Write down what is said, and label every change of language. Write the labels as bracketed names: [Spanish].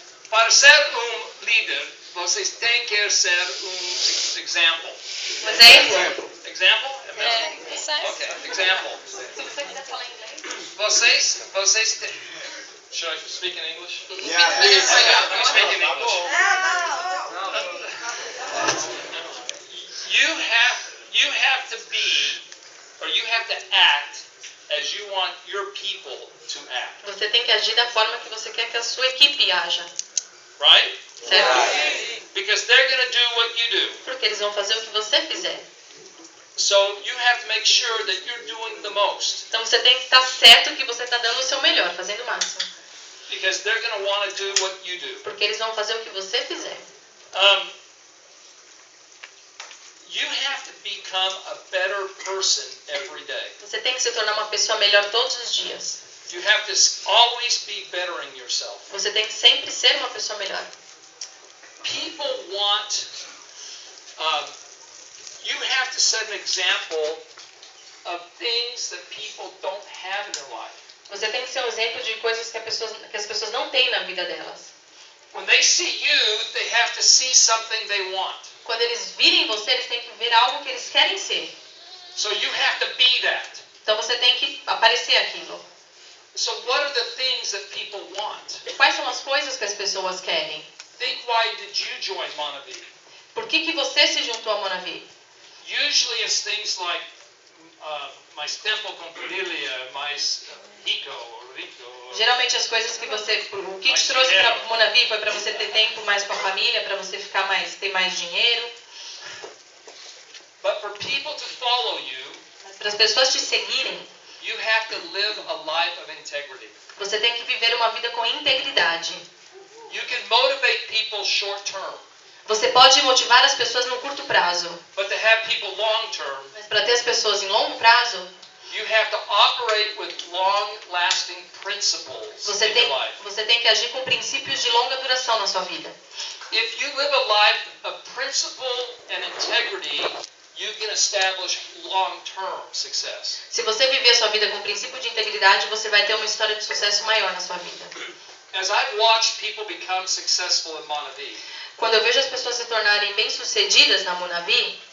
[Portuguese] Para ser líder, vocês têm que ser exemplo. Exemplo? Exemplo? É mesmo? Ok, exemplo. Se você quiser falar inglês. Vocês têm... [English] Should I speak in English? Yeah, please. Let me speak in English. You have to be, or you have to act as you want your people to act. [Portuguese] Você tem que agir da forma que você quer que a sua equipe haja. [English] Right? [Portuguese] Certo? [English] Because they're going to do what you do. [Portuguese] Porque eles vão fazer o que você fizer. [English] So you have to make sure that you're doing the most. [Portuguese] Então você tem que estar certo que você está dando o seu melhor, fazendo o máximo. [English] Because they're going to want to do what you do. [Portuguese] Porque eles vão fazer o que você fizer. [English] You have to become a better person every day. [Portuguese] Você tem que se tornar uma pessoa melhor todos os dias. [English] You have to always be bettering yourself. [Portuguese] Você tem que sempre ser uma pessoa melhor. [English] People want... you have to set an example of things that people don't have in their life. [Portuguese] Você tem que ser um exemplo de coisas que as pessoas não têm na vida delas. [English] When they see you, they have to see something they want. [Portuguese] Quando eles virem você, eles têm que ver algo que eles querem ser. [English] So you have to be that. [Portuguese] Então você tem que aparecer aquilo. [English] So what are the things that people want? [Portuguese] Quais são as coisas que as pessoas querem? [English] Think, why did you join Monavi? [Portuguese] Por que você se juntou a Monavi? [English] Usually it's things like [Portuguese] mais tempo com família, mais rico. Geralmente as coisas que você... O que te trouxe para Monavi foi para você ter tempo mais com a família, para você ter mais dinheiro. [English] But for people to follow you, [Portuguese] mas para as pessoas te seguirem, [English] you have to live a life of integrity. [Portuguese] Você tem que viver uma vida com integridade. [English] You can motivate people short term. [Portuguese] Você pode motivar as pessoas no curto prazo. [English] But to have people long term, [Portuguese] mas para ter as pessoas em longo prazo, [English] you have to operate with long-lasting principles in your life. [Portuguese] Você tem que agir com princípios de longa duração na sua vida. [English] If you live a life of principle and integrity, you can establish long-term success. [Portuguese] Se você viver a sua vida com princípio de integridade, você vai ter uma história de sucesso maior na sua vida. [English] As I've watched people become successful in Monavi, [Portuguese] quando eu vejo as pessoas se tornarem bem-sucedidas na Monavi,